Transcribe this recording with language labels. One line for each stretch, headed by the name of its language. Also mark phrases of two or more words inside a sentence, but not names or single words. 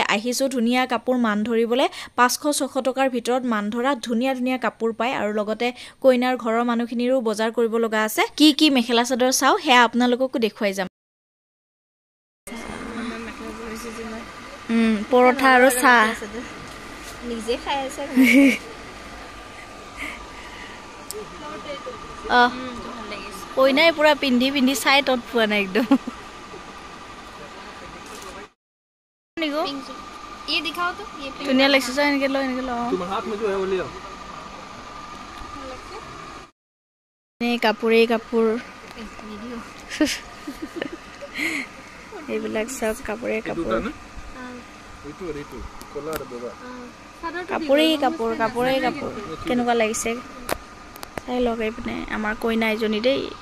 Assamese: আহিছোঁ ধুনীয়া কাপোৰ মান ধৰিবলৈ 500-600 টকাৰ ভিতৰত মান ধৰা ধুনীয়া ধুনীয়া কাপোৰ পায় আৰু লগতে কইনাৰ ঘৰৰ মানুহখিনিৰো বজাৰ কৰিব লগা আছে কি মেখেলা চাদৰ চাওঁ সেয়া আপোনালোককো দেখুৱাই যাম পৰঠা আৰু চাহ নিজে খাই আছে কইনাই পুৰা পিন্ধি চাই তত পোৱা নাই একদম
Hindi: ये दिखाओ तो ये
Assamese: ধুনীয়া লাগিছে চাই এনেকে ল
Hindi: तुम्हारे हाथ में जो है वो ले आओ
Assamese: কাপোৰেই কাপোৰ এইবিলাক সব কাপোৰেই কাপোৰ কাপোৰেই কাপোৰ কেনেকুৱা লাগিছে চাই লওক এই পিনে আমাৰ কইনা এজনী দেই